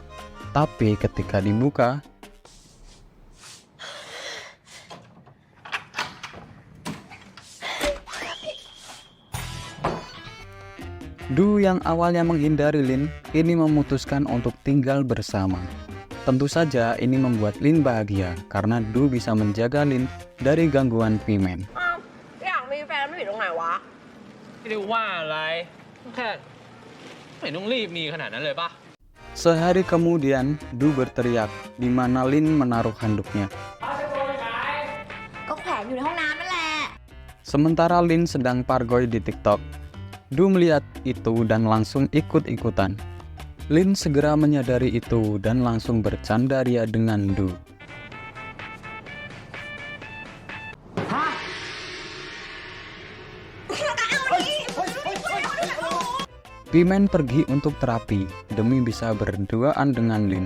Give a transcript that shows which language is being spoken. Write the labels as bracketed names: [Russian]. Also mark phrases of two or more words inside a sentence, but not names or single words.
[Indonesian] Tapi ketika dibuka, Du yang awalnya menghindari Lin, kini memutuskan untuk tinggal bersama. Tentu saja ini membuat Lin bahagia karena Du bisa menjaga Lin dari gangguan Pimen. [Thai] อยากมีแฟนไม่ผิดตรงไหนวะ ไม่ได้ว่าอะไรแค่ไม่ต้องรีบมีขนาดนั้นเลยปะ [Indonesian] Sehari kemudian, Du berteriak di mana Lin menaruh handuknya. [Thai] ก็แขวนอยู่ในห้องน้ำนั่นแหละ [Indonesian] Sementara Lin sedang pargoy di TikTok, Du melihat itu dan langsung ikut-ikutan. Lin segera menyadari itu dan langsung bercanda ria dengan Du. Pimen pergi untuk terapi demi bisa berduaan dengan Lin.